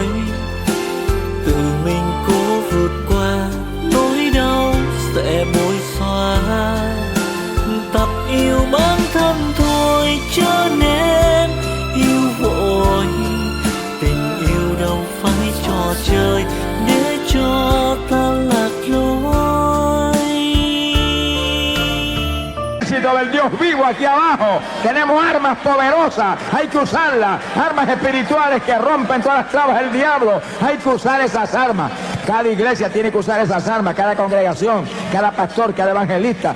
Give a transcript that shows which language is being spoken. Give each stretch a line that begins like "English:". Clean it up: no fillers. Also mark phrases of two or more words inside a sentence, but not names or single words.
Vietnamese: Tự mình cố vượt qua nỗi đau sẽ bối xóa. Tập yêu bản thân thôi cho nên yêu vội. Tình yêu đâu phải trò chơi để cho ta lạc lối.
Spanish: Ejército del Dios vivo aquí abajo. Tenemos armas poderosas, hay que usarlas, armas espirituales que rompen todas las trabas del diablo. Hay que usar esas armas. Cada iglesia tiene que usar esas armas, cada congregación, cada pastor, cada evangelista.